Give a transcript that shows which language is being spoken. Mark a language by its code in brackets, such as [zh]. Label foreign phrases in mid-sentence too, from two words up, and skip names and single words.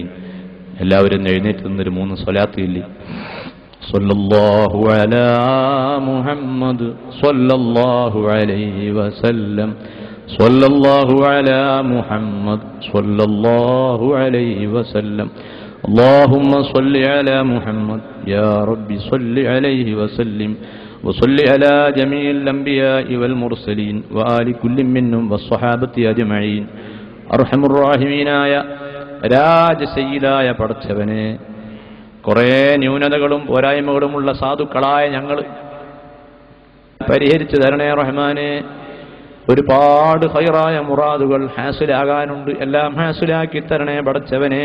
[ml] എല്ലാവരും എഴുന്നേറ്റ് നിന്നൊരു 3 സ്വലാത്ത് ചൊല്ലി. [ar] صلى الله على محمد صلى الله عليه وسلم. صلى الله على محمد صلى الله عليه وسلم. اللهم صل على محمد يا رب صل عليه وسلم وصل على جميع الأنبياء والمرسلين وآل كل منهم والصحابة أجمعين. أرحم الراحمين يا [ml] രാജസയ്യിദായ പടച്ചവനെ, കുറേ ന്യൂനതകളും പോരായ്മകളുമുള്ള സാധുക്കളായ ഞങ്ങൾ പരിഹരിച്ചു തരണേ റഹ്മാനെ. ഒരുപാട് ഖൈറായ മുറാദുകൾ ഹാസിലാകാനുണ്ട്, എല്ലാം ഹാസിലാക്കി തരണേ പടച്ചവനെ.